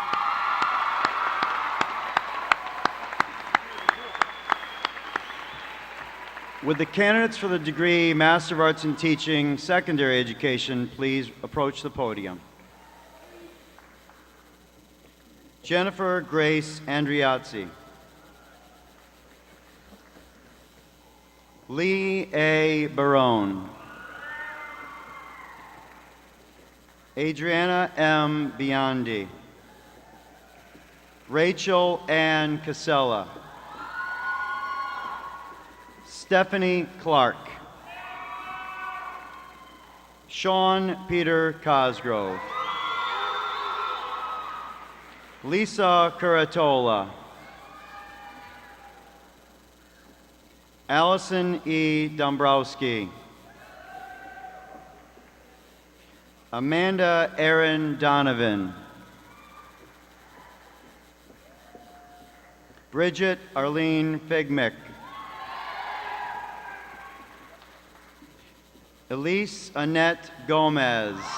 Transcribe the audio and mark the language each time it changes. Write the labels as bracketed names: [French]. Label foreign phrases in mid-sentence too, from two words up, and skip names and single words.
[English] Would the candidates for the degree Master of Arts in Teaching, Secondary Education, please approach the podium? Jennifer Grace Andriazzi. Lee A. Barone. Adriana M. Biondi. Rachel Ann Casella. Stephanie Clark. Sean Peter Cosgrove. Lisa Curatola. Allison E. Dombrowski. Amanda Erin Donovan. Bridget Arlene Figmick. Elise Annette Gomez.